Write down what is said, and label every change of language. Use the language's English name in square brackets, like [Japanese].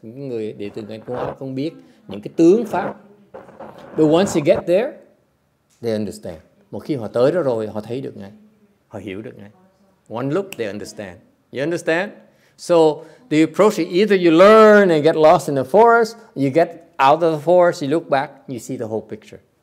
[Vietnamese] Những người đệ tử Ngài Tiến Hóa không biết những cái tướng pháp. [English] But once you get there, they understand. [Vietnamese] Một khi họ tới đó rồi, họ thấy được ngay, họ hiểu được ngay. [English] One look, they understand. You understand? So the approach is either you learn and get lost in the forest, you get out of the forest, you look back, you see the whole picture.